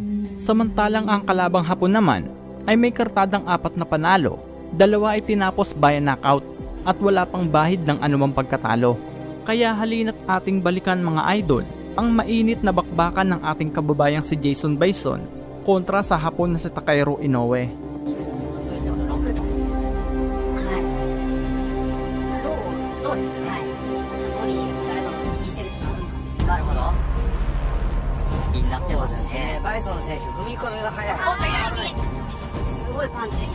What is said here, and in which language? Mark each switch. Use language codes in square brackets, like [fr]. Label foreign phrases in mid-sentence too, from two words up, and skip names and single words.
[tl] Samantalang ang kalabang Hapon naman ay may kartadang 4 na panalo, 2 ay tinapos [en] by knockout [tl] at wala pang bahid ng anumang pagkatalo. Kaya halina't ating balikan mga idol ang mainit na bakbakan ng ating kababayang si Jason Bison kontra sa Hapon na si Takeru Inoue. [ja] そうですね。そこに誰か気にしてるってあるのかもしれない。なるほど。気になってますね。バイソン選手、踏み込みが早い。おっと、左右。すごいパンチ。